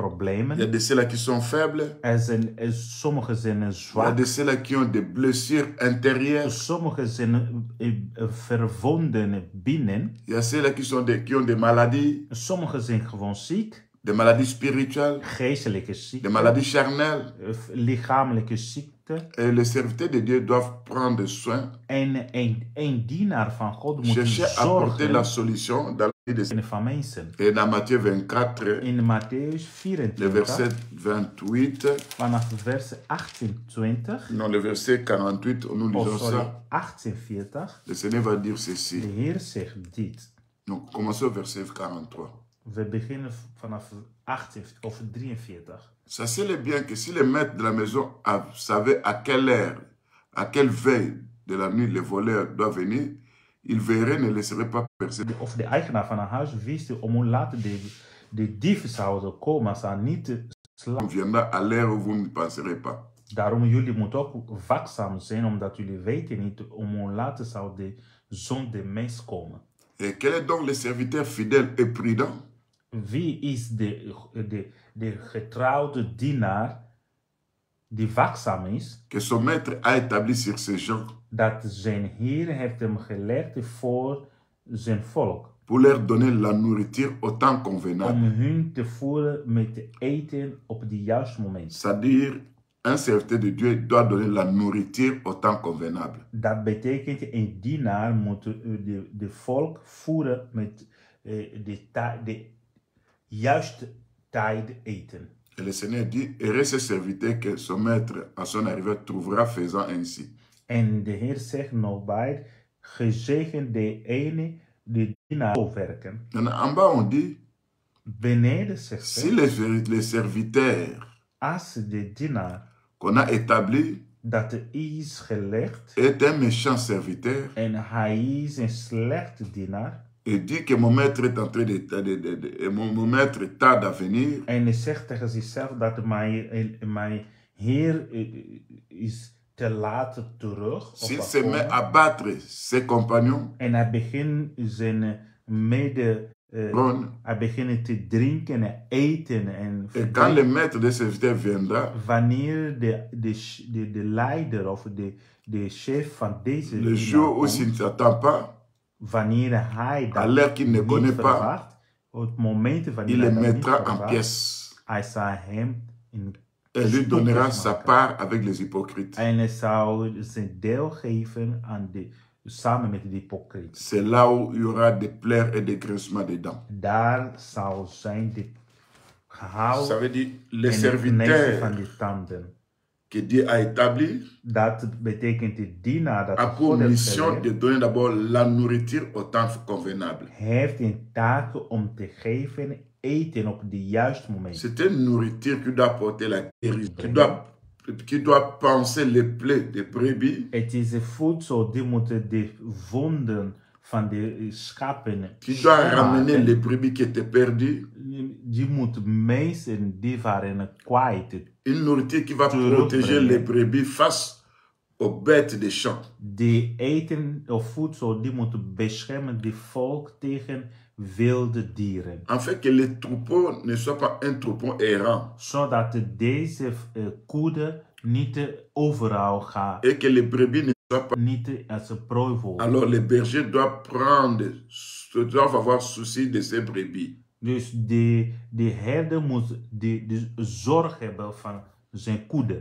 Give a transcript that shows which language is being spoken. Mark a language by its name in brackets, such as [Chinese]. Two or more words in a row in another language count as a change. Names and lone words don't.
[Dutch] problemen. [French] de ceux-là qui sont faibles. [Dutch] Sommigen zijn [French] Il y a [Dutch] zwak. [French] de ceux-là qui ont des blessures intérieures. [Dutch] Sommigen zijn verwonden binnen. [French] Il y a ceux-là qui ont des maladies, [Dutch] Sommigen zijn gewoon ziek. [French] des maladies spirituelles, [Dutch] Geestelijke [French] des [Dutch] ziekte. [French] maladies charnelles. [Dutch] Lichamelijke ziekte. [French] Et les serviteurs de Dieu doivent prendre soin, [Dutch] En een dienaar van God moet [French] chercher à apporter la [Dutch] zorgen [French] solution dans la vie de [Dutch] van mensen. [French] Et dans Matthieu 24, [Dutch] In Matthäus [French] le [Dutch] 24, [French] verset 28, [Dutch] vanaf vers 28, [French] non, le verset 48, nous lisons [Dutch] sorry, [French] ça. [Dutch] 48, [French] Le Seigneur va dire de ceci. [Dutch] Heer zegt dit. [French] Donc, commençons au verset 43. [Dutch] We beginnen vanaf 48 of 43. [French] Sachez-le bien que si le maître de la maison savait à quelle heure, à quelle veille de la nuit le voleur doit venir, il verrait, ne laisserait pas percer. [Dutch] Of de eigenaar van een huis wist om hoe laat de dieven zouden komen, zou niet slapen. [French] On viendra à l'heure où vous ne penserez pas. [Dutch] Daarom jullie moeten ook waakzaam zijn, omdat jullie weten niet om hoe laat zou de zon de mens komen. [French] Et quel est donc le serviteur fidèle et prudent [Dutch] Wie is de getrouwde dienaar die waakzaam is, [French] que son maître a établi sur ses gens [Dutch] dat zijn Heer heeft hem gelegd voor zijn volk, [French] pour leur donner la nourriture au temps convenable. [Dutch] om hun te voeren met te eten op het juiste moment. [French] C'est-à-dire, un serviteur de Dieu doit donner la nourriture au temps convenable. [Dutch] Dat betekent een dienaar moet de volk voeren met de juiste tijd eten. [French] Et le Seigneur dit, heureux ce serviteur que son maître à son arrivée trouvera faisant ainsi. [Dutch] En de Heer zegt nog bij, gezegend de ene die dienaar zal werken. [French] En bas on dit, [Dutch] Beneden zegt [French] si [Dutch] hij, [French] les serviteurs [Dutch] als de dienaar [French] qu'on a établis [Dutch] dat is gelegd [French] est un méchant serviteur [Dutch] en hij is een slechte dienaar. [French] et dit que mon maître est en train mon maître tarde à venir. [Dutch] En hij zegt tegen zichzelf dat mijn Heer is te laat terug. [French] S'il se met à battre ses compagnons, [Dutch] En hij begint zijn hij begint te drinken en eten. En [French] et quand le maître des serviteurs viendra, [Dutch] wanneer de leider of de chef van deze [French] le jour où s'il ne s'attend pas, [Dutch] wanneer hij [French] à l'heure qu'il ne connaît pas, [Dutch] verwacht, op het moment wanneer [French] il le [Dutch] hij dat niet [French] mettra en [Dutch] verwacht, [French] pièces [Dutch] hij zal hem in [French] et lui donnera sa [Dutch] maken. [French] part avec les hypocrites. [Dutch] En hij zou zijn deel geven aan samen met de hypocriet. [French] C'est là où il y aura des pleurs et des grincements des dents. [Dutch] Daar zal zijn de gehaal [French] Ça veut dire les [Dutch] en het knijpen van [French] serviteurs [Dutch] de tanden. [French] que Dieu a établis [Dutch] Dat betekent de dienaar dat [French] a [Dutch] God [French] pour [Dutch] heeft [French] mission [Dutch] geleerd, [French] de donner d'abord la nourriture au temps convenable. [Dutch] heeft een taak om te geven eten op de juiste moment. [French] C'est une nourriture qui doit porter la guérison, qui doit penser les plaies des brebis, [Dutch] Het is een voedsel die moet de wonden van de schapen [French] qui doit [Dutch] schoonmaken. [French] ramener les brebis qui étaient perdues. [Dutch] Die moet mensen die waren kwijt. [French] Une nourriture qui va Toujours protéger [Dutch] brengen. [French] les brebis face aux bêtes des champs. [Dutch] Die eten of voedsel die moet beschermen die volk tegen wilde dieren. [French] Afin que les troupeaux ne soient pas un troupeau errant [Dutch] Zodat deze koede niet overal gaan. [French] et que les brebis ne soient pas. [Dutch] Niet als een prooi worden. [French] Alors les bergers doivent avoir souci de ces brebis. [Dutch] Dus de herder moet de zorg hebben van zijn koede.